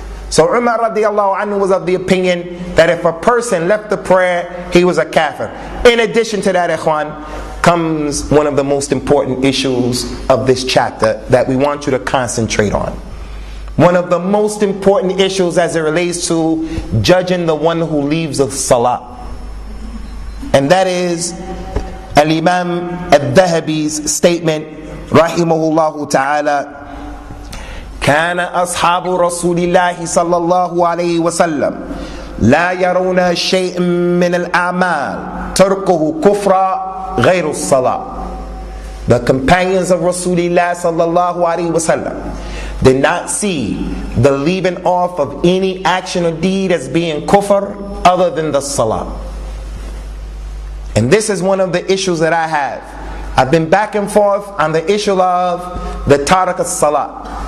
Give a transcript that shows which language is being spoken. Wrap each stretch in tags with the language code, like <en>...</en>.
<en>So Umar radiallahu anhu was of the opinion that if a person left the prayer, he was a kafir. In addition to that, ikhwan, comes one of the most important issues of this chapter that we want you to concentrate on. One of the most important issues as it relates to judging the one who leaves the salah. And that is Al-Imam al-Dhahabi's statement, rahimahullah ta'ala,</en> <ar>كان أصحاب رسول الله صلى الله عليه وسلم لا يرون شيء من الأعمال تركه كفر غير الصلاة.</ar> <en>The companions of Rasulullah sallallahu alaihi wasallam did not see the leaving off of any action or deed as being kufr other than the salah. And this is one of the issues that I have. I've been back and forth on the issue of the tarak as-salah.</en>